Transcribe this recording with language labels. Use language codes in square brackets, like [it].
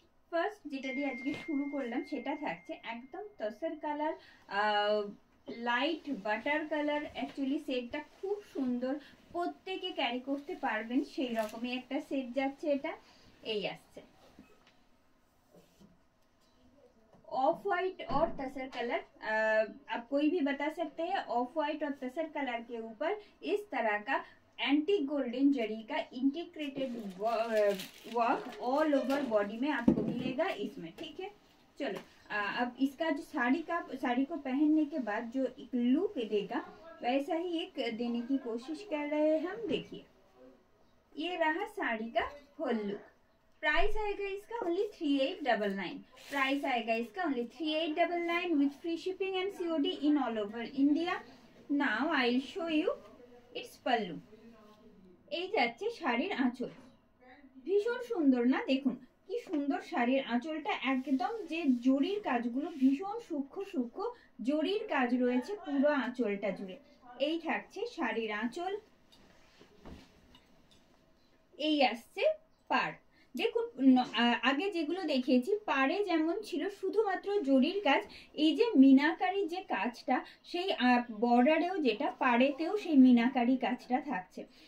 [bn] First যেটা দিয়ে আজকে শুরু করলাম সেটা থাকছে একদম tussar colour, light butter colour. Actually সেটটা খুব সুন্দর, প্রত্যেকে ক্যারি করতে পারবেন সেই রকমই একটা সেট যাচ্ছে। এটা এই আসছে [hi] ऑफ वाइट और तसर कलर। आप कोई भी बता सकते हैं। ऑफ वाइट और तसर कलर के ऊपर इस तरह का एंटी गोल्डन जरी का integrated work all over body में आपको मिलेगा इसमें। ठीक है, चलो अब इसका जो साड़ी को पहनने के बाद जो एक लुक देगा वैसा ही एक देने की कोशिश कर रहे हैं हम। देखिए, ये रहा साड़ी का होल लुक। प्राइस आएगा इसका ओनली 3899। प्राइस आएगा इसका only 3899 [en] With free shipping and COD in all over India. Now I will show you its pallu. [bn] এই যাচ্ছে শাড়ির আঁচল, ভীষণ সুন্দর না? দেখুন কি সুন্দর শাড়ির আঁচলটা, একদম যে জরির কাজগুলো ভীষণ সূক্ষ্ম সূক্ষ্ম জরির কাজ রয়েছে পুরো আঁচলটা জুড়ে। এই থাকছে শাড়ির আঁচল। এই আসছে পাড়। দেখুন আগে যেগুলো দেখিয়েছি পাড়ে যেমন ছিল শুধুমাত্র জরির কাজ, এই যে মিনাকারি যে কাজটা সেই বর্ডারেও যেটা পাড়েতেও সেই মিনাকারি কাজটা থাকছে।